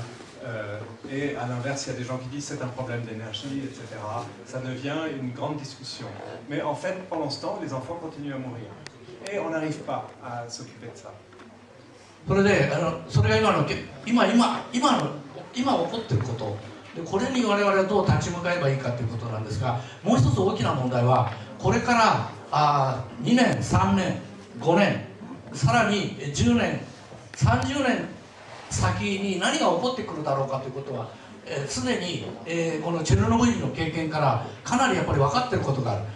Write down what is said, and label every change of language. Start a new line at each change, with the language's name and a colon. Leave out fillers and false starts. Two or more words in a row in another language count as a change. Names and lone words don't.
French: Et à l'inverse, il y a des gens qui disent c'est un problème d'énergie, etc. Ça devient une grande discussion. Mais en fait, pendant ce temps, les enfants continuent à mourir. Et on n'arrive pas à s'occuper de ça.
Japanese: それが今起こっていることで、これに我々はどう立ち向かえばいいかということなんですが、もう一つ大きな問題はこれから2年、3年、5年、さらに10年、30年先に何が起こってくるだろうかということは、すでに、このチェルノブイリの経験からかなりやっぱり分かっていることがある。